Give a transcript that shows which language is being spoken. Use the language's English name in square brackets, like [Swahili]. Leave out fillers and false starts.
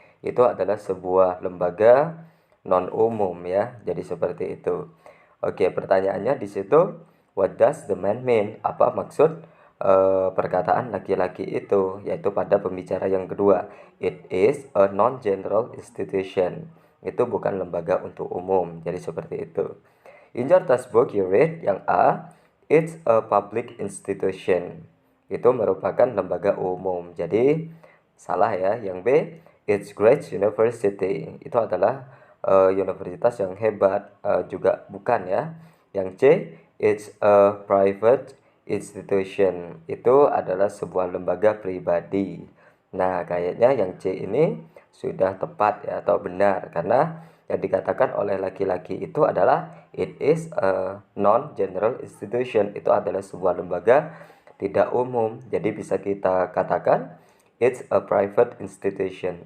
[Indonesian] Itu adalah sebuah lembaga non umum ya. Jadi seperti itu. Oke, pertanyaannya di situ, [English] what does the man mean? [Indonesian] Apa maksud perkataan laki-laki itu, yaitu pada pembicara yang kedua. [English] It is a non-general institution. [Indonesian] Itu bukan lembaga untuk umum. Jadi seperti itu. [English] In your textbook you read, [Indonesian] yang A, [English] it's a public institution. [Indonesian] Itu merupakan lembaga umum. Jadi salah ya. Yang B, [English] it's great university. [Indonesian] Itu adalah universitas yang hebat. Juga bukan ya. Yang C, [English] it's a private institution. [Indonesian] Itu adalah sebuah lembaga pribadi. Nah, kayaknya yang C ini sudah tepat ya, atau benar, karena yang dikatakan oleh laki-laki itu adalah [English] it is a non-general institution. [Indonesian] Itu adalah sebuah lembaga tidak umum. Jadi bisa kita katakan [English] it's a private institution.